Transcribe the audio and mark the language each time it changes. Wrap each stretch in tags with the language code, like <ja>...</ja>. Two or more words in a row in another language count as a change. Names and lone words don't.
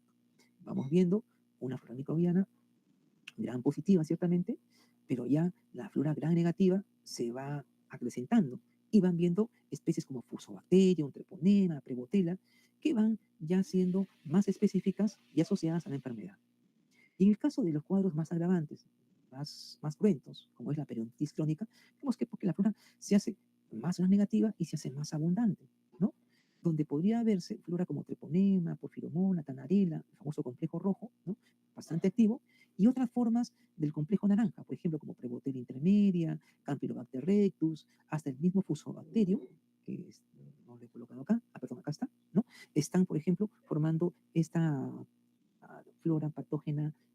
<es>Vamos viendo una flora microbiana gran positiva, ciertamente, pero ya la flora gran negativa se va acrecentando y van viendo especies como Fusobacterium, Treponema, Prevotella, que van ya siendo más específicas y asociadas a la enfermedad. Y en el caso de los cuadros más agravantes, más cruentos, como es la periodontitis crónica, vemos que porque la flora se hace más negativa y se hace más abundante, ¿no? Donde podría verse flora como treponema, porfiromona, tanarela, el famoso complejo rojo, ¿no? Bastante activo, y otras formas del complejo naranja, por ejemplo, como Prevotella intermedia, Campylobacter rectus, hasta el mismo Fusobacterium, que no lo he colocado acá, perdón, acá está, ¿no? Están, por ejemplo, formando esta flora patógena.</es>